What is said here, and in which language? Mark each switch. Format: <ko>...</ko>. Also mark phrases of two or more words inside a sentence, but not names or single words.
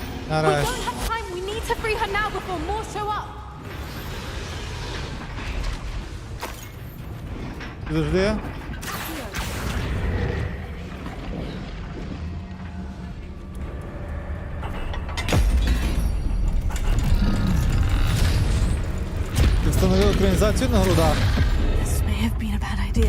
<uk>Нарешті.</uk> <en>don't have time. We need to free her now before more show up.</en> <uk>Підожди. Ти встановив екранізацію на грудах?</uk> <en>This may have been a bad idea.</en>